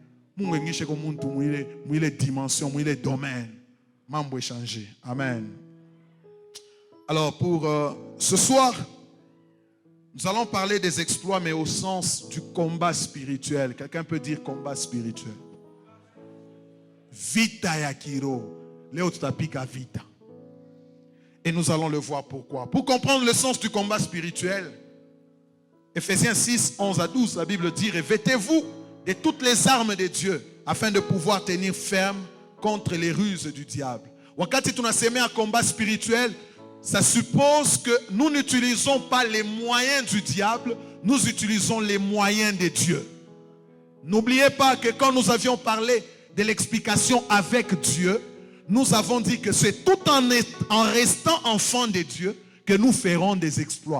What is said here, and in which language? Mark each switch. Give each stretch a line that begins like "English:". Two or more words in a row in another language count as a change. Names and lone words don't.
French: Les dimensions, les domaines. Mambo échangé. Amen. Alors pour ce soir, nous allons parler des exploits, mais au sens du combat spirituel. Quelqu'un peut dire combat spirituel.
Swahili: Vita yakiro. Léo tutapika vita.
French: Et nous allons le voir pourquoi. Pour comprendre le sens du combat spirituel, Ephésiens 6, 11 à 12, la Bible dit: revêtez-vous de toutes les armes de Dieu afin de pouvoir tenir ferme contre les ruses du diable.
Swahili: Wakati tunasema
French: un combat spirituel, ça suppose que nous n'utilisons pas les moyens du diable, nous utilisons les moyens de Dieu. N'oubliez pas que quand nous avions parlé de l'explication avec Dieu, nous avons dit que c'est tout en restant enfant de Dieu que nous ferons des exploits.